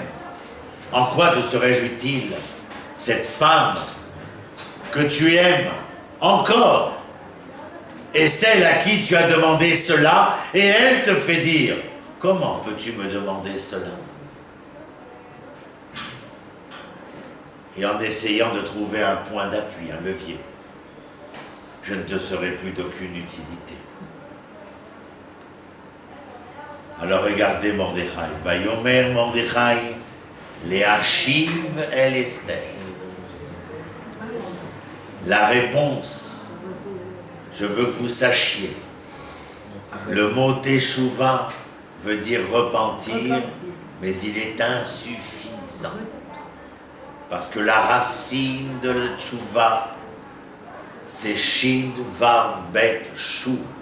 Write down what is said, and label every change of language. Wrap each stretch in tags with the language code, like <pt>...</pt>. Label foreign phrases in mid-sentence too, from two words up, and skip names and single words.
<fr>En quoi te serais-je utile? Cette femme que tu aimes encore, et celle à qui tu as demandé cela, et elle te fait dire, comment peux-tu me demander cela? Et en essayant de trouver un point d'appui, un levier, je ne te serai plus d'aucune utilité. Alors regardez Mordechai.</fr> <he>ויאמר מרדכי להשיב אל אסתר.</he> <fr>La réponse, je veux que vous sachiez, le mot teshuva veut dire repentir, mais il est insuffisant. Parce que la racine de la teshuva, c'est</fr> <he>שין וו בית</he> <fr>Shuv.</fr>